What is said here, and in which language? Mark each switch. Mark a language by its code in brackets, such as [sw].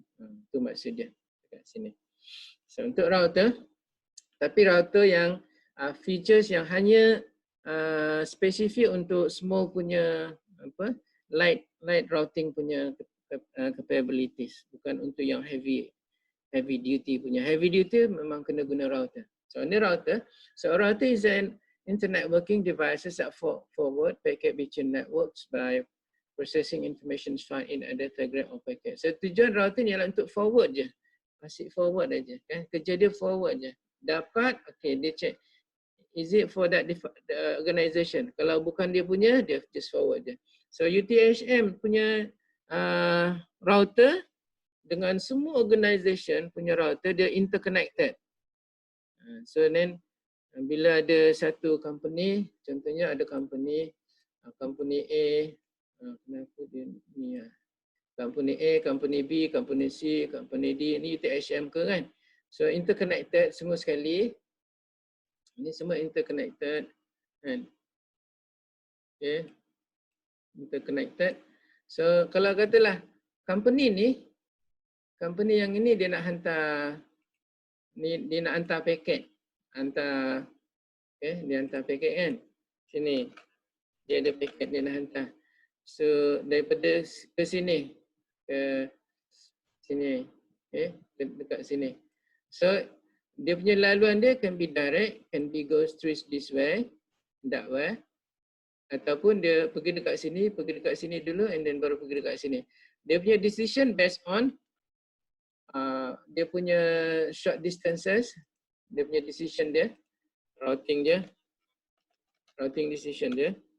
[ms] Itu maksud dia dekat sini. So untuk router, tapi router yang features yang hanya spesifik untuk small punya light routing punya capabilities, bukan untuk yang heavy duty punya. Heavy duty memang kena guna router. So ini router. [en] So router is an internet working devices that forward packet between networks by processing information found in a datagram or packet. [ms] So tujuan router ni adalah untuk forward je. Masih forward aja kan. Kerja dia forward je. Dapat, okay, dia check. [en] Is it for that the organization? [ms] Kalau bukan dia punya, dia just forward je. So UTHM punya router dengan semua organization punya router, dia interconnected. So then bila ada satu company, contohnya ada company A, kenapa dia ni company A, company B, company C, company D, ni UTHM ke kan? So interconnected semua sekali. Ini semua interconnected kan. Okay. Interconnected. So kalau katalah company yang ini dia nak hantar dia nak hantar paket. Dia hantar paket kan. Sini. Dia ada paket dia nak hantar. So daripada ke sini ke sini. Dekat sini. So dia punya laluan dia [en] can be direct, can be goes through this way, that way. [ms] Ataupun dia pergi dekat sini dulu and then baru pergi dekat sini. Dia punya decision based on dia punya short distances, dia punya decision dia, routing decision dia.